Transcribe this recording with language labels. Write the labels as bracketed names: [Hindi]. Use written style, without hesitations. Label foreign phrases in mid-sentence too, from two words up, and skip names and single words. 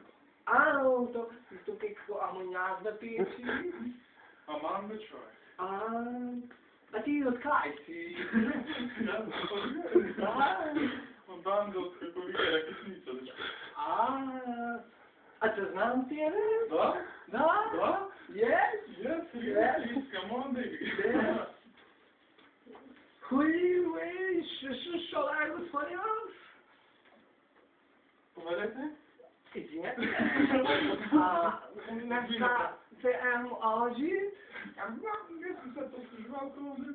[Macedonian] То како амоњак да пиеш? Аман бе човек. А ти од кај си? Од банда од како вика ракетница, дечко. А те знам тебе? Да? Да? Да? [English] Yes? Yes, come on baby. [Macedonian] Кој шо да го спорјам? Поведете? Извинете. Нешта се ожи? Не сум се послужувал тоа овде.